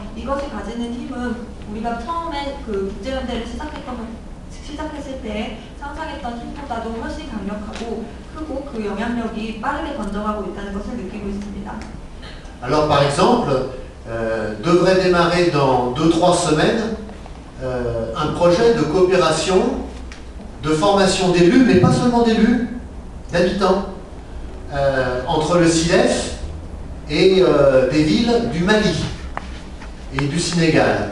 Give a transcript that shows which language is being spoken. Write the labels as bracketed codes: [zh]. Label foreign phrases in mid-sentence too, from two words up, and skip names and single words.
[ko] 이것이 가지는 힘은 우리가 처음에 그 국제연대를 시작했을 때 상상했던 힘보다도 훨씬 강력하고 크고 그 영향력이 빠르게 번져가고 있다는 것을 느끼고 있습니다. [fr] Alors par exemple, devrait démarrer dans 2-3 semaines un projet de coopération, de formation d'élus, mais pas seulement d'élus, d'habitants, entre le SIDEF et des villes du Mali et du Sénégal.